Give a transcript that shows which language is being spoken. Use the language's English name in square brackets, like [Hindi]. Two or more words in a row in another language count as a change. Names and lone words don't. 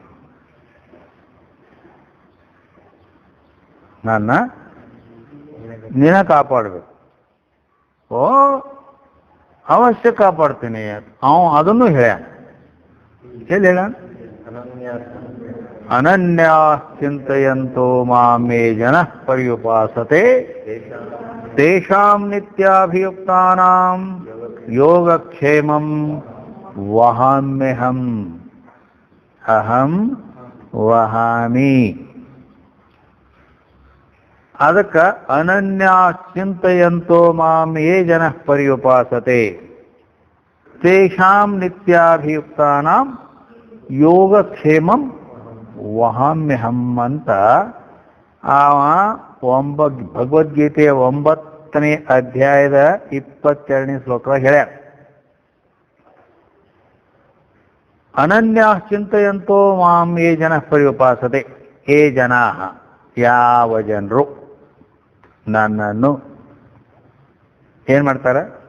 [Kannada] ನನ್ನ ನೀನ ಕಾಪಾಡ್ಬೇಕು. ಅವಶ್ಯ ಕಾಪಾಡ್ತೀನಿ. ಅದನ್ನು ಹೇಳ್ಯಾನ. ಎಲ್ಲಿ ಹೇಳ? [Sanskrit] ಅನನ್ಯಾ ಚಿಂತೆಯಂತೋ ಮಾಮೇ ಜನ ಪರ್ಯುಪಾಸತೆ ತೇಷಾಂ ನಿತ್ಯಾಭಿಯುಕ್ತಾನಾಂ ಯೋಗಕ್ಷೇಮಂ ವಹಾಮ್ಯಹಂ ಅಹಂ ವಹಾಮಿ. [Kannada] ಅದಕ್ಕೆ [Sanskrit] ಅನನ್ಯಾ ಚಿಂತೆಯಂತೋ ಮಾಂ ಯೇ ಜನ ಪರ್ಯುಪಾಸತೆ ತೇಷಾಂ ನಿತ್ಯಾಭಿಯುಕ್ತಾನಾಂ ಯೋಗಕ್ಷೇಮಂ ವಹಾಮ್ಯಹಂ [Kannada] ಅಂತ ಭಗವದ್ಗೀತೆಯ 9ನೇ ಅಧ್ಯಾಯದ 22ನೇ ಶ್ಲೋಕ ಹೇಳ್ಯಾರ. [Sanskrit] ಅನನ್ಯಾ ಚಿಂತೆಯಂತೋ ಮಾಂ ಯೇ ಜನ ಪರ್ಯುಪಾಸತೆ. ಏ ಜನಾ, [Kannada] ಯಾವ ಜನರು ನನ್ನನ್ನು ಏನ್ ಮಾಡ್ತಾರ?